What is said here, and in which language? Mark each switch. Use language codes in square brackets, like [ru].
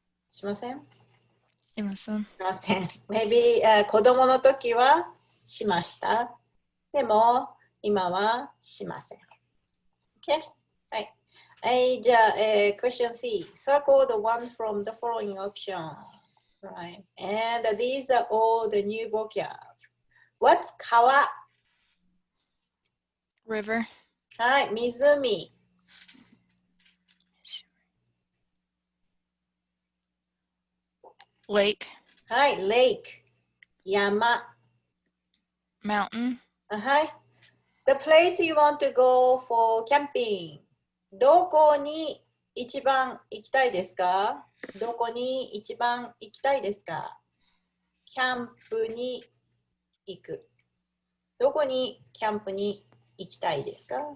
[ja] しません？しません。しません。 [en] Maybe、 [ja] 子供の時はしました。でも今はしません。Okay? はい。 [en] はい、じゃあ、question C. Circle the one from the following option. Right. And these are all the new vocab. What's 川？ River. [ja] はい、湖。 [en] Lake. [ja] はい、lake。山。 [en] Mountain. [ja] はい。 [en] The place you want to go for camping. [ja] どこに一番行きたいですか？どこに一番行きたいですか？キャンプに行く。どこにキャンプに行きたいですか？